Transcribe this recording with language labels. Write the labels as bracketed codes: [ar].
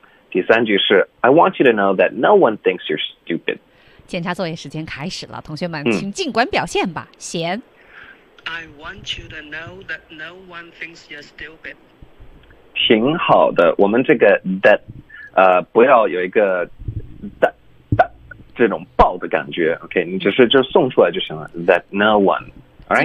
[zh] 第三句是 [en] I want you to know that no one thinks you're stupid. [zh] 检查作业时间开始了，同学们请尽管表现吧，闲。 [en] I want you to know that no one thinks you're stupid. [zh] 挺好的，我们这个 that 不要有一个 that 这种爆的感觉 ，OK， 你就是送出来就行了。 [en] That no one, all right?